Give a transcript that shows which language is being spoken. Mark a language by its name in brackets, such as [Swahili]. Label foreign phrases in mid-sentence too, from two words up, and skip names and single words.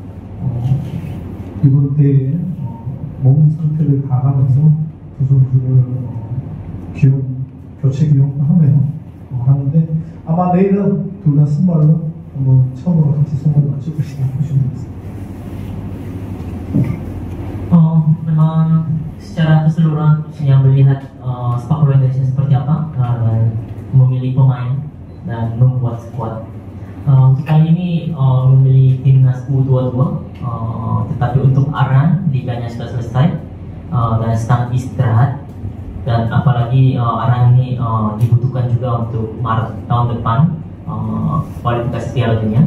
[Korean] 이번 대회에 몸 상태를 봐가면서 두 선수를 교체 기용하며 하는데, 아마 내일은 둘 다 선발로 한번 처음으로 같이 선발 맞출 것이다 보시면 되겠습니다. [Indonesian] Memang secara keseluruhan yang melihat sepak bola Indonesia seperti apa, dan memilih pemain dan membuat skuad. Untuk kali ini memilih timnas U22, tetapi untuk Arhan liganya sudah selesai dan sedang istirahat, dan apalagi Arhan ini dibutuhkan juga untuk Maret tahun depan kualifikasi Piala Dunia.